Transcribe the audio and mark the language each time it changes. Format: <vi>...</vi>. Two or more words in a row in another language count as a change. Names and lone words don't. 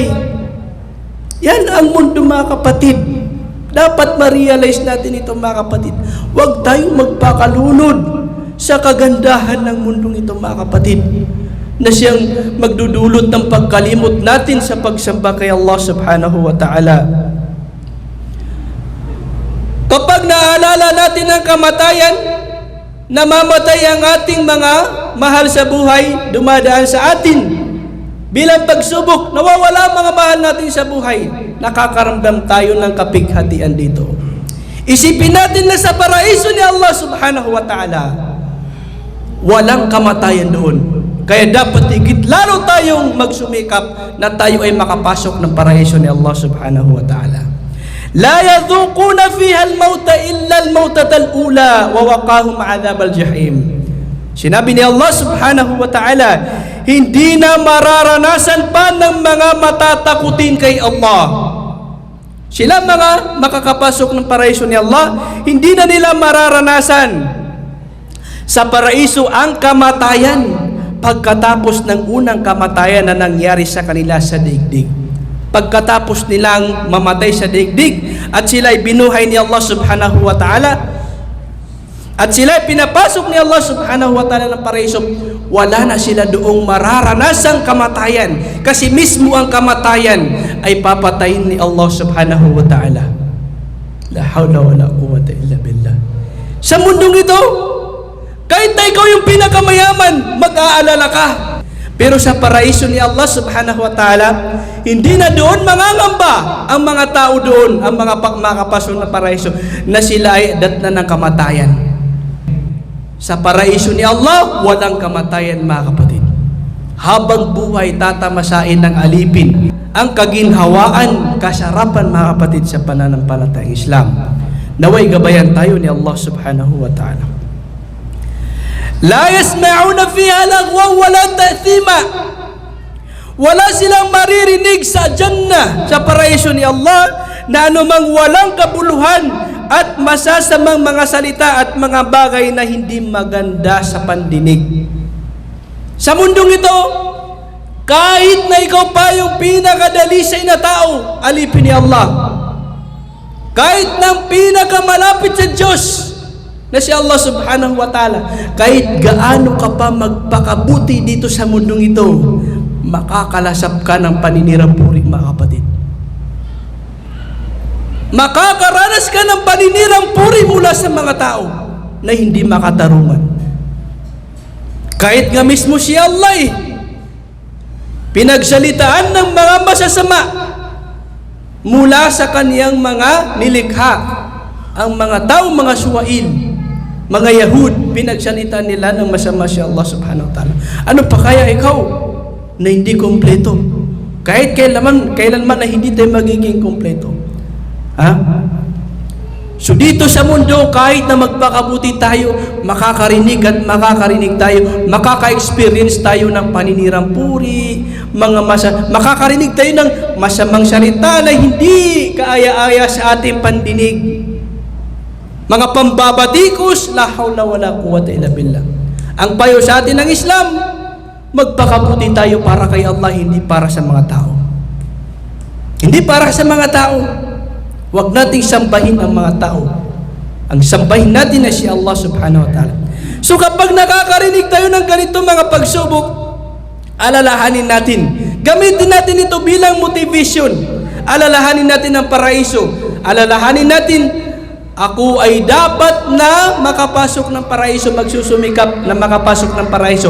<tl>Yan ang mundo mga kapatid. Dapat ma-realize natin ito mga kapatid. Huwag tayong magpakalunod sa kagandahan ng mundong ito mga kapatid, na siyang magdudulot ng pagkalimot natin sa pagsamba kay Allah</tl> <ar>سبحانه وتعالى.</ar> <tl>Kapag naalala natin ang kamatayan, namamatay ang ating mga mahal sa buhay, dumadaan sa atin bilang pagsubok, nawawala ang mga mahal natin sa buhay, nakakaramdam tayo ng kapighatian dito. Isipin natin na sa paraiso ni Allah</tl> <ar>سبحانه وتعالى,</ar> <tl>walang kamatayan doon. Kaya dapat higit lalo tayong magsumikap na tayo ay makapasok ng paraiso ni Allah</tl> <ar>سبحانه وتعالى. لا يذوقون فيها الموت إلا الموتة الأولى ووقاهم عذاب الجحيم.</ar> <tl>Sinabi ni Allah</tl> <ar>سبحانه وتعالى,</ar> <tl>hindi na mararanasan pa ng mga matatakutin kay Allah. Sila mga makakapasok ng paraiso ni Allah, hindi na nila mararanasan sa paraiso ang kamatayan pagkatapos ng unang kamatayan na nangyari sa kanila sa daigdig. Pagkatapos nilang mamatay sa daigdig at sila ay binuhay ni Allah</tl> <ar>سبحانه وتعالى</ar> <tl>at sila ay pinapasok ni Allah</tl> <ar>سبحانه وتعالى</ar> <tl>ng paraiso, wala na sila doong mararanasang kamatayan kasi mismo ang kamatayan ay papatayin ni Allah</tl> <ar>سبحانه وتعالى. لا حول ولا قوة إلا بالله.</ar> <tl>Sa mundong ito, kahit na ikaw yung pinakamayaman, mag-aalala ka. Pero sa paraiso ni Allah</tl> <ar>سبحانه وتعالى,</ar> <tl>hindi na doon mangangamba ang mga tao doon, ang mga makapasok na paraiso, na sila ay datnan ng kamatayan. Sa paraiso ni Allah, walang kamatayan mga kapatid. Habang buhay, tatamasain ng alipin ang kaginhawaan, kasarapan mga kapatid sa pananampalatayang Islam. Naway gabayan tayo ni Allah</tl> <ar>سبحانه وتعالى. لا يسمعون فيها لغوا ولا تأثيما.</ar> <tl>Wala silang maririnig sa Jannah, sa paraiso ni Allah, na anumang walang kabuluhan at masasamang mga salita at mga bagay na hindi maganda sa pandinig. Sa mundong ito, kahit na ikaw pa yung pinakadalisay na tao, alipin ni Allah. Kahit na pinakamalapit sa Diyos na si Allah</tl> <ar>سبحانه وتعالى,</ar> <tl>kahit gaano ka pa magpakabuti dito sa mundong ito, makakalasap ka ng paninirang puri mga kapatid. Makakaranas ka ng paninirang puri mula sa mga tao na hindi makatarungan. Kahit nga mismo si Allah pinagsalitaan ng mga masasama mula sa kaniyang mga nilikha. Ang mga tao, mga suwail, mga Yahud, pinagsalita nila ng masama si Allah</tl> <ar>سبحانه وتعالى.</ar> <tl>Ano pa kaya ikaw na hindi kompleto? Kahit kailanman na hindi tayo magiging kompleto. Ha? So dito sa mundo, kahit na magpakabuti tayo, makakarinig tayo, makaka-experience tayo ng paninirang puri, makakarinig tayo ng masamang salita na hindi kaaya-aya sa ating pandinig. Mga pambabatikos,</tl> <ar>لا حول ولا قوة إلا بالله.</ar> <tl>Ang payo sa atin ng Islam, magpakabuti tayo para kay Allah, hindi para sa mga tao. Hindi para sa mga tao. Huwag nating sambahin ang mga tao. Ang sambahin natin na si Allah</tl> <ar>سبحانه وتعالى.</ar> <tl>So kapag nakakarinig tayo ng ganito mga pagsubok, alalahanin natin. Gamitin natin ito bilang motivation. Alalahanin natin ang paraiso. Alalahanin natin, ako ay dapat na makapasok ng paraiso, magsusumikap na makapasok ng paraiso.</tl>